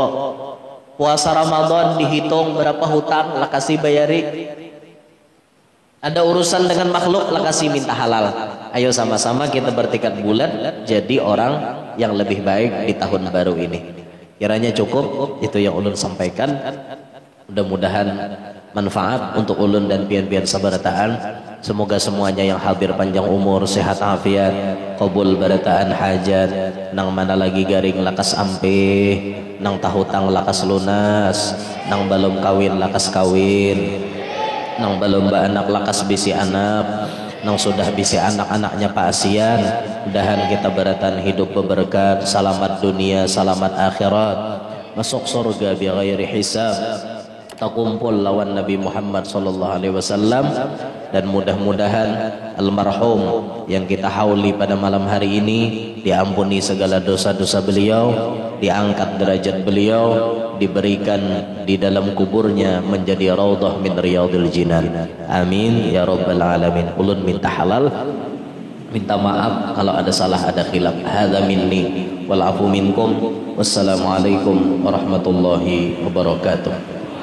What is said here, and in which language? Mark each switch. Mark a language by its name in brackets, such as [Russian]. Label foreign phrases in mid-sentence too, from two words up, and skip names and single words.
[Banjar] Puasa Ramadan dihitung berapa hutang, lah kasih bayari. Ada urusan dengan makhluk, lah kasih minta halal. [Indonesian] Ayo sama-sama kita bertekad bulat jadi orang yang lebih baik di tahun baru ini. [Banjar] Kiranya cukup itu yang ulun sampaikan. Mudah-mudahan manfaat untuk ulun dan pian-pian sabarataan. Semoga semuanya yang hadir panjang umur, sehat afiat, qabul barataan hajat, nang mana lagi garing lakas ampih, nang tahutang lakas lunas, nang balom kawin lakas kawin, nang balom ba anak lakas bisi anak, nang sudah bisi anak-anaknya paasian. Mudahan kita baratan hidup berberkat, selamat dunia, selamat akhirat, masuk surga [Arabic] بغير حساب, [Banjar] takumpul lawan Nabi Muhammad [Arabic] صلى الله عليه وسلم. [Banjar] Dan mudah-mudahan almarhum yang kita hauli pada malam hari ini diampuni segala dosa-dosa beliau, diangkat derajat beliau, diberikan di dalam kuburnya menjadi [Arabic] روضة من رياض الجنان. آمين يا رب العالمين. [Banjar] Ulun minta halal, minta maaf kalau ada salah, ada khilaf. [Arabic] هذا مني والعفو منكم. والسلام عليكم ورحمة الله وبركاته.